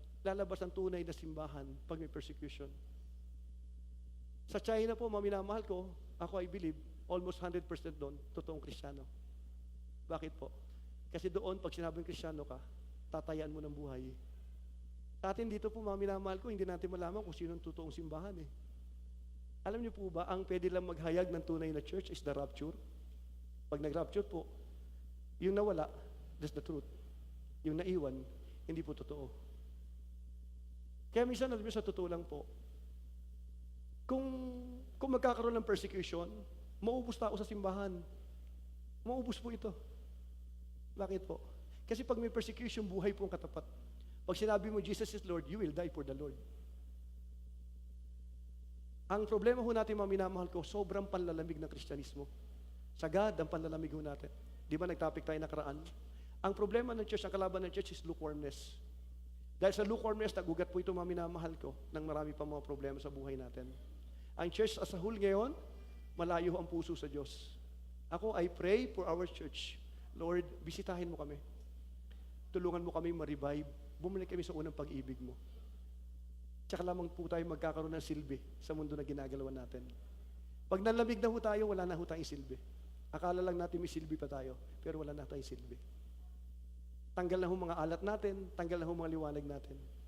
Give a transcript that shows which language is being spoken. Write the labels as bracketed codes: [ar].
[tl] Lalabas ang tunay na simbahan pag may persecution. Sa China po, mga minamahal ko, ako [en] I believe, almost 100% [tl] doon, totoong Kristiyano. Bakit po? Kasi doon, pag sinabing Kristiyano ka, tatayaan mo ng buhay. Sa atin dito po, mga minamahal ko, hindi natin malaman kung sino ang totoong simbahan eh. Alam niyo po ba, ang pwede lang maghayag ng tunay na church [en] is the rapture. [tl] Pag nag-rapture po, yung nawala, [en] that's the truth. [tl] Yung naiwan, hindi po totoo. Kaya minsan, alam niyo, sa totoo lang po, kung magkakaroon ng persecution, maubos tao sa simbahan. Maubos po ito. Bakit po? Kasi pag may persecution, buhay po ang katapat. Pag sinabi mo, [en] Jesus is Lord, you will die for the Lord. [tl] Ang problema ho natin, mga minamahal ko, sobrang panlalamig ng Kristyanismo. Sagad ang panlalamig ho natin. Di ba nag-topic tayo nakaraan? Ang problema ng church, ang kalaban ng church is lukewarmness. Dahil sa lukewarmness, nagugat po ito, mga minamahal ko, ng marami pa mga problema sa buhay natin. Ang church [en] as a whole [tl] ngayon, malayo ang puso sa Diyos. Ako, [en] I pray for our church. [tl] Lord, bisitahin mo kami. Tulungan mo kami ma-revive. Bumalik kami sa unang pag-ibig mo. Tsaka lamang po tayo magkakaroon ng silbi sa mundo na ginagalawan natin. Pag nalamig na ho tayo, wala na ho tayong silbi. Akala lang natin may silbi pa tayo, pero wala na tayong silbi. Tanggal na ho mga alat natin, tanggal na ho mga liwanag natin.